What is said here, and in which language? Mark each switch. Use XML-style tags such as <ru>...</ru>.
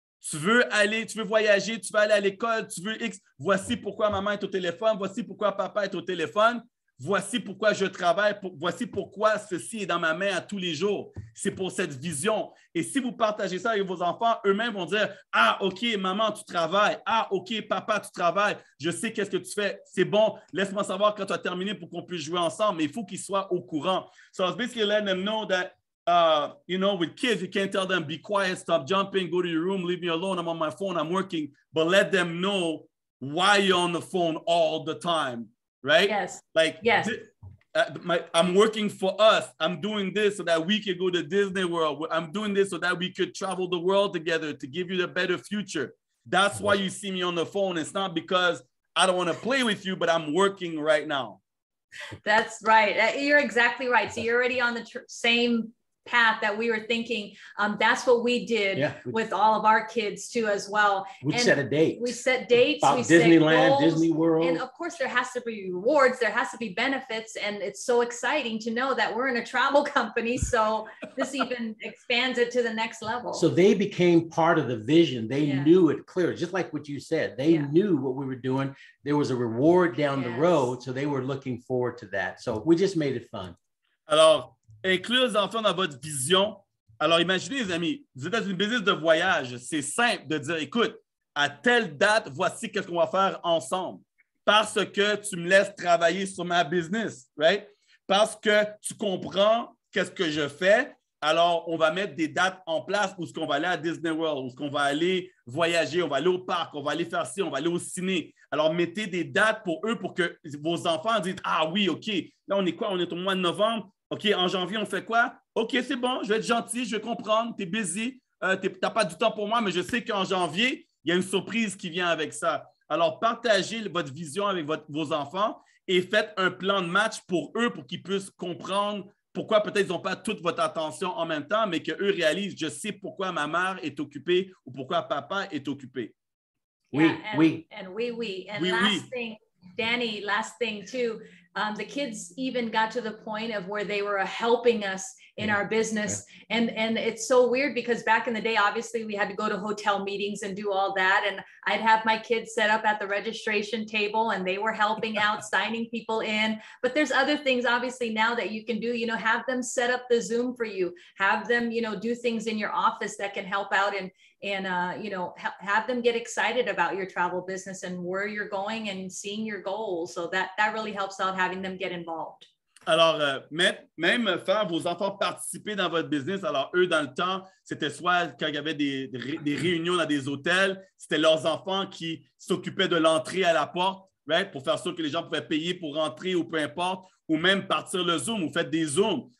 <fr>Tu veux voyager, tu veux aller à l'école, tu veux X. Voici pourquoi maman est au téléphone, voici pourquoi papa est au téléphone, voici pourquoi je travaille, voici pourquoi ceci est dans ma main à tous les jours. C'est pour cette vision. Et si vous partagez ça avec vos enfants, eux-mêmes vont dire « Ah, OK, maman, tu travailles. Ah, OK, papa, tu travailles. Je sais qu'est-ce que tu fais. C'est bon. Laisse-moi savoir quand tu as terminé pour qu'on puisse jouer ensemble. » Mais il faut qu'ils soient au courant.</fr> <en>So I was basically letting them know that with kids, you can't tell them, be quiet, stop jumping, go to your room, leave me alone, I'm on my phone, I'm working. But let them know why you're on the phone all the time, right? Yes. Like, yes. I'm working for us. I'm doing this so that we could go to Disney World. I'm doing this so that we could travel the world together to give you a better future. That's why you see me on the phone. It's not because I don't want to play with you, but I'm working right now. That's right. You're exactly right. So you're already on the same path that we were thinking. That's what we did with all of our kids too as well. We set a date. We set dates. About we Disneyland, set goals, Disney World. And of course there has to be rewards. There has to be benefits. And it's so exciting to know that we're in a travel company. So this even expands it to the next level. So they became part of the vision. They knew it clear, just like what you said. They knew what we were doing. There was a reward down the road. So they were looking forward to that. So we just made it fun.</en> <fr>Alors, inclure les enfants dans votre vision. Alors, imaginez, les amis, vous êtes dans une business de voyage. C'est simple de dire, écoute, à telle date, voici qu'est-ce qu'on va faire ensemble. Parce que tu me laisses travailler sur ma business, right? Parce que tu comprends qu'est-ce que je fais. Alors, on va mettre des dates en place où est-ce qu'on va aller à Disney World, où est-ce qu'on va aller voyager, on va aller au parc, on va aller faire ci, on va aller au ciné. Alors, mettez des dates pour eux pour que vos enfants disent, ah oui, OK, là, on est quoi? On est au mois de novembre. OK, en janvier, on fait quoi? OK, c'est bon, je vais être gentil, je vais comprendre, tu es busy, tu n'as pas du temps pour moi, mais je sais qu'en janvier, il y a une surprise qui vient avec ça. Alors, partagez votre vision avec vos enfants et faites un plan de match pour eux pour qu'ils puissent comprendre pourquoi peut-être ils n'ont pas toute votre attention en même temps, mais qu'eux réalisent, je sais pourquoi ma mère est occupée ou pourquoi papa est occupé. Oui. And oui,</fr> <en>last thing, Danny, last thing too, the kids even got to the point of where they were helping us in our business. And it's so weird because back in the day, obviously we had to go to hotel meetings and do all that. And I'd have my kids set up at the registration table and they were helping out, signing people in. But there's other things obviously now that you can do, have them set up the Zoom for you, have them, do things in your office that can help out and have them get excited about your travel business and where you're going and seeing your goals. So that really helps out, having them get involved.</en> <fr>Alors, même faire vos enfants participer dans votre business. Alors, eux, dans le temps, c'était soit quand il y avait des réunions dans des hôtels, c'était leurs enfants qui s'occupaient de l'entrée à la porte, right? Pour faire sûr que les gens pouvaient payer pour rentrer ou peu importe, ou même partir le Zoom, ou faites des Zooms.</fr>